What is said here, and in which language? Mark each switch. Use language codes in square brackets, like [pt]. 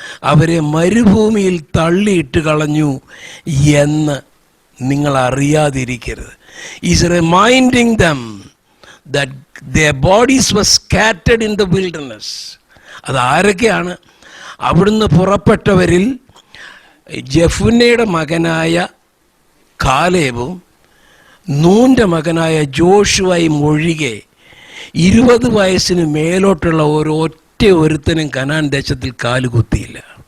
[ml] അവരെ മരുഭൂമിയിൽ തള്ളിയിട്ട് കളഞ്ഞു എന്ന് നിങ്ങൾ അറിയാതിരിക്കരുത്. [en] Is reminding them that their bodies were scattered in the wilderness. [ml] അതാരൊക്കെയാണ്? അവിടുന്ന് പുറപ്പെട്ടവരിൽ ജെഫുന്നയുടെ മകനായ കാലേബും നൂൻ്റെ മകനായ ജോഷുവയും ഒഴികെ 20 വയസ്സിന് മേലോട്ടുള്ള ഒരുത്തനും കനാൻ ദേശത്തിൽ കാലുകുത്തിയില്ല.